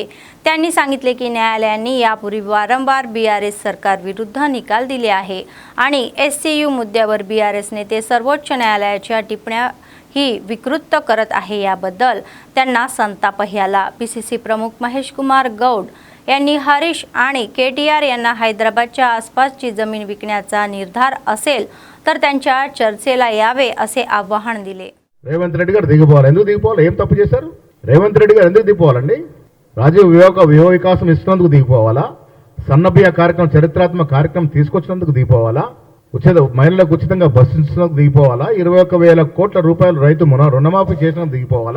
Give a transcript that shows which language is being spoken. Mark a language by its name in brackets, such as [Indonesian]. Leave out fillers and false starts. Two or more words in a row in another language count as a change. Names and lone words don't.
[Marathi] त्यांनी सांगितले की न्यायालयांनी यापूर्वी वारंवार BRS सरकार विरुद्ध निकाल दिले आहे आणि SCU मुद्द्यावर BRS नेते सर्वोच्च न्यायालयाच्या टिप्पण्या ही विकृत करत आहे। याबद्दल त्यांना संतापही आला। PCC प्रमुख महेश कुमार गौड यांनी हरीश आणि KTR यांना हैदराबादच्या आसपासची जमीन विकण्याचा निर्धार असेल तर त्यांच्या चर्चेला यावे असे आवाहन दिले। [Telugu] రేవంత్ రెడ్డి గారు దిగిపోవాలి। ఎందుకు దిగిపోవాలి? ఏం తప్పు చేశారు? రేవంత్ రెడ్డి గారు ఎందుకు దిగిపోవాలండి? రాజీవ్ వివేక వికాసం ఇస్తున్నందుకు దిగిపోవాలా? సన్నబియ్య కార్యక్రమం చరిత్రాత్మక కార్యక్రమం తీసుకొచ్చినందుకు దిగిపోవాలా? మహిళలకు ఉచితంగా బస్సు ఇచ్చినందుకు దిగిపోవాలా? 21,000 కోట్ల రూపాయలు రైతు రుణమాఫీ చేసినందుకు దిగిపోవాలా?